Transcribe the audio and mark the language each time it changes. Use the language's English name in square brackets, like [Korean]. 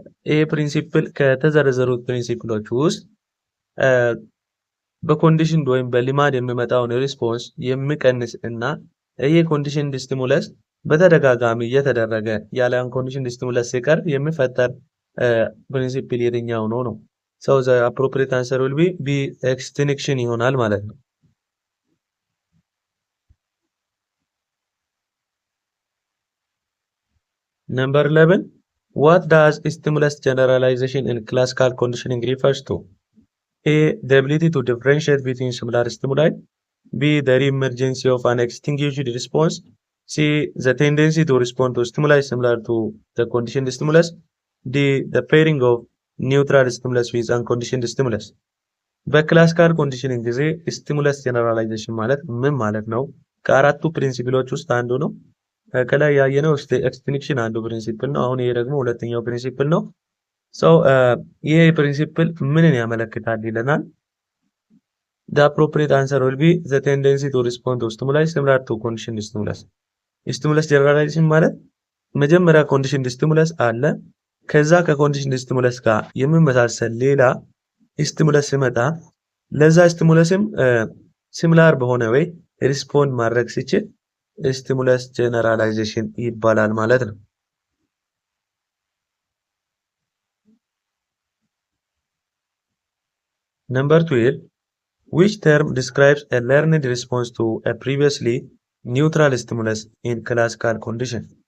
[Amharic] ይህ ፕሪንሲፕል ከተዘረዘሩት ፕሪንሲፕሎች ውስጥ በኮንዲሽን ወይም በሊማድ የሚመጣውን ሪስፖንስ የሚቀንስ እና ይህ ኮንዲሽን ስቲሙለስ በተደጋጋሚ እየተደረገ ያለ አንኮንዲሽን ስቲሙለስ ሲቀር የሚፈጠር ፕሪንሲፕል የትኛው ነው ነው? [English] ሰው ዘ አፕሮፕሪየት አንሰር ዊል ቢ ኤክስቲንክሽን [Amharic] ይሆናል ማለት ነው። [English] Number 11. What does stimulus generalization in classical conditioning refers to? A. The ability to differentiate between similar stimuli. B. The re-emergence of an extinguished response. C. The tendency to respond to stimuli similar to the conditioned stimulus. D. The pairing of neutral stimulus with unconditioned stimulus. [Amharic] በክላሲካል ኮንዲሽኒንግ ጊዜ ስቲሙለስ ጀነራላይዜሽን ማለት ምን ማለት ነው? ከአራቱ ፕሪንሲፕሎች ውስጥ አንዱ ነው። ከላይ ያየነው ኤክስቲንክሽን አንዱ ፕሪንሲፕል ነው። አሁን ይሄ ደግሞ ሁለተኛው ፕሪንሲፕል ነው። ይሄ ፕሪንሲፕል ምንን ያመለክታል ይለናል? [English] The appropriate answer will be the tendency to respond to stimuli similar to conditioned stimulus. [Amharic] ስቲሙለስ ጀነራላይዜሽን ማለት መጀመሪያ ኮንዲሽንድ ስቲሙለስ አለ። ከዛ ከኮንዲሽንድ ስቲሙለስ ጋር የሚመሳሰል ሌላ ስቲሙለስ ሲመጣ ለዛ ስቲሙለስም ሲሚላር በሆነ ወይ ሪስፖንድ ማድረግ ሲችል ስቲሙለስ ጀነራላይዜሽን ይባላል ማለት ነው። [English] Number 12. Which term describes a learned response to a previously neutral stimulus in classical condition?